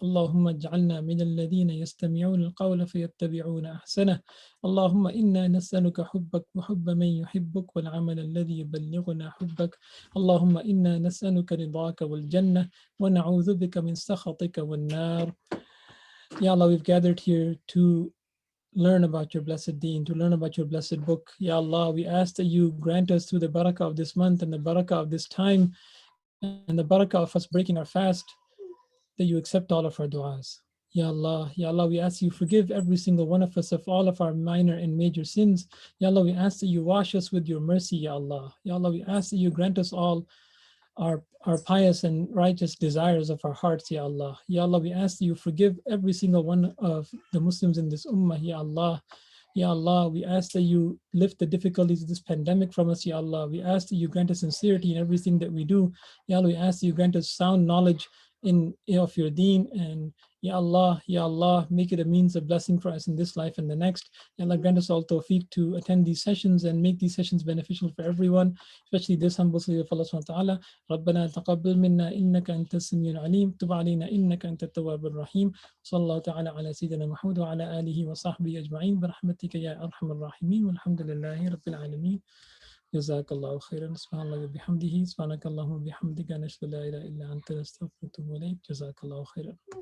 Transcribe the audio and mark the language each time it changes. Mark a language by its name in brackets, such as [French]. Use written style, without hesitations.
[Arabic] اللهم اجعلنا من الذين يستمعون القول فيتبعون أحسنه. اللهم إنا نسألك حبك وحب من يحبك والعمل الذي يبلغنا حبك. اللهم إنا نسألك رضاك والجنة ونعوذ بك من سخطك والنار. [English] Ya Allah, we've gathered here to learn about your blessed deen, to learn about your blessed book. Ya Allah, we ask that you grant us through the barakah of this month and the barakah of this time and the barakah of us breaking our fast, that you accept all of our du'as. Ya Allah, we ask you forgive every single one of us of all of our minor and major sins. Ya Allah, we ask that you wash us with your mercy, Ya Allah. Ya Allah, we ask that you grant us all our pious and righteous desires of our hearts, Ya Allah. Ya Allah, we ask that you forgive every single one of the Muslims in this ummah, Ya Allah. Ya Allah, we ask that you lift the difficulties of this pandemic from us, Ya Allah. We ask that you grant us sincerity in everything that we do. Ya Allah, we ask that you grant us sound knowledge of your deen, and Ya Allah, make it a means of blessing for us in this life and the next. Ya Allah, grant us all tawfiq to attend these sessions and make these sessions beneficial for everyone, especially this humble slave of Allah subhanahu wa ta'ala. [Arabic] ربنا تقبل منا إنك أنت السميع العليم تب علينا إنك أنت التواب الرحيم صلى الله تعالى على سيدنا محمد وعلى آله وصحبه أجمعين برحمتك يا أرحم الراحمين والحمد لله رب العالمين. جزاك الله خيرا. سبحان الله وبحمده. سبحانك اللهم وبحمدك نشهد لا إله إلا أنت نستغفرك ونتوب إليك. جزاك الله خيرا.